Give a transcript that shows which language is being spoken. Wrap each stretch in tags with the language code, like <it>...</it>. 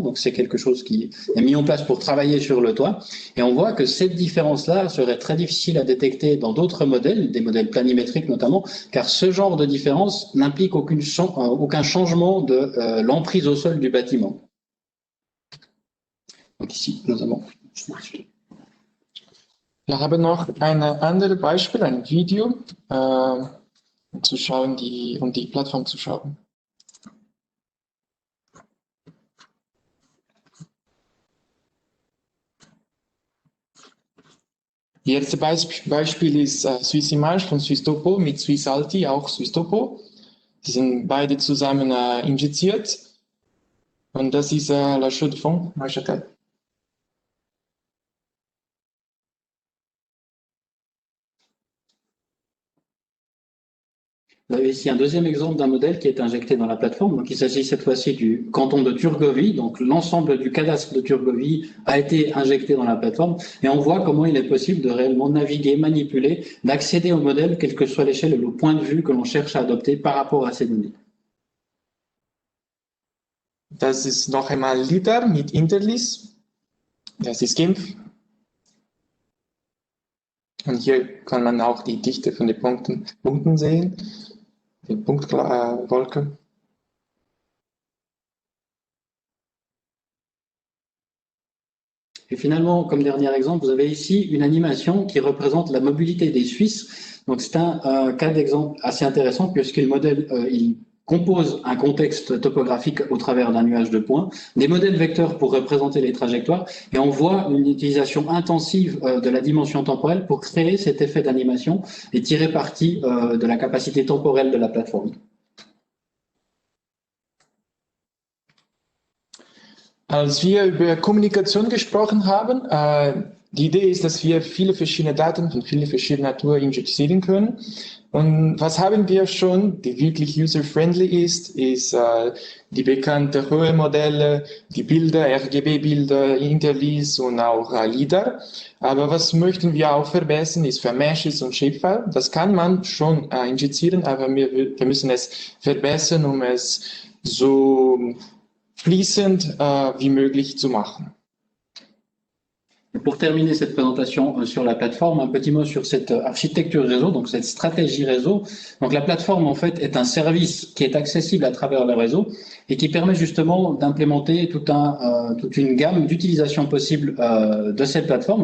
<fr>Donc c'est quelque chose qui est mis en place pour travailler sur le toit. Et on voit que cette différence-là serait très difficile à détecter dans d'autres modèles, des modèles planimétriques notamment, car ce genre de différence n'implique aucun changement de l'emprise au sol du bâtiment. Donc ici, nous avons...</fr> <de>Wir haben noch ein anderes Beispiel, ein Video, zu schauen, um die Plattform zu schauen. Das erste Beispiel ist Swissimage von Swisstopo mit Swissalti, auch Swisstopo. Die sind beide zusammen injiziert. Und das ist la chaux de fond, Neuchâtel.</de> <fr>Vous avez ici un deuxième exemple d'un modèle qui est injecté dans la plateforme. Donc, il s'agit cette fois-ci du canton de Turgovie. Donc, l'ensemble du cadastre de Turgovie a été injecté dans la plateforme et on voit comment il est possible de réellement naviguer, manipuler, d'accéder au modèle, quelle que soit l'échelle et le point de vue que l'on cherche à adopter par rapport à ces données.</fr> <de>Das ist noch einmal LiDAR mit Interlease. Das ist Genf. Und hier kann man auch die Dichte von den Punkten sehen. Die Punktwolke.</de> <fr>Et finalement, comme dernier exemple, vous avez ici une animation qui représente la mobilité des Suisses. Donc c'est un cas d'exemple assez intéressant puisque le modèle, il compose un contexte topographique au travers d'un nuage de points, des modèles vecteurs pour représenter les trajectoires, et on voit une utilisation intensive de la dimension temporelle pour créer cet effet d'animation et tirer parti de la capacité temporelle de la plateforme.</fr> <de>Als wir über Kommunikation gesprochen haben, Die Idee ist, dass wir viele verschiedene Daten von vielen verschiedenen Natur injizieren können. Und was haben wir schon, die wirklich user-friendly ist die bekannten Höhenmodelle, die Bilder, RGB-Bilder, Interleaves und auch LiDAR. Aber was möchten wir auch verbessern, ist für Meshes und Shapefile. Das kann man schon injizieren, aber wir müssen es verbessern, um es so fließend wie möglich zu machen.</de> <fr>Pour terminer cette présentation sur la plateforme, un petit mot sur cette architecture réseau, donc cette stratégie réseau. Donc la plateforme en fait est un service qui est accessible à travers le réseau et qui permet justement d'implémenter toute une gamme d'utilisation possible de cette plateforme.</fr>